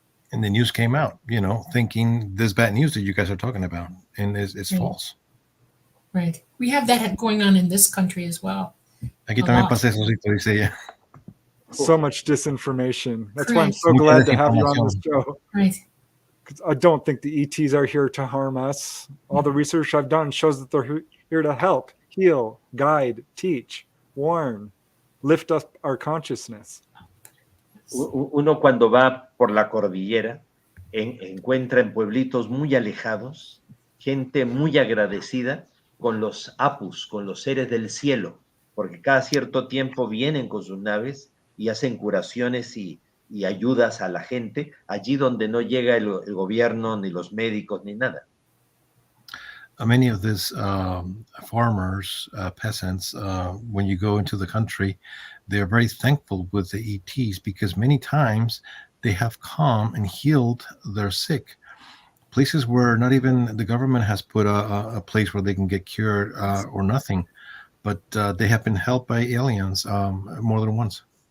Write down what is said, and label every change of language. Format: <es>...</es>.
<en>And the news came out, thinking this bad news that you guys are talking about, and it's false. Right. We have that going on in this country as well.</en> <es>Aquí también pasa eso, dice ella.</es> <en>so much disinformation. That's why I'm Correct. so</en> <es>Mucha</es> <en>glad to have you on this</en> <es>desinformación.</es> <en>show. Right. 'Cause I don't think the ETs are here to harm us. All the research I've done shows that they're here to help, heal, guide, teach, warn, lift up our consciousness.</en> <es>Uno cuando va por la cordillera encuentra en pueblitos muy alejados gente muy agradecida con los apus, con los seres del cielo, porque cada cierto tiempo vienen con sus naves y hacen curaciones y ayudas a la gente allí donde no llega el gobierno, ni los médicos, ni nada.</es> <en>Many of these farmers, peasants, when you go into the country, they're very thankful with the ETs because many times they have come and healed their sick. Places where not even the government has put a place where they can get cured or nothing, but they have been helped by aliens more than once.</en>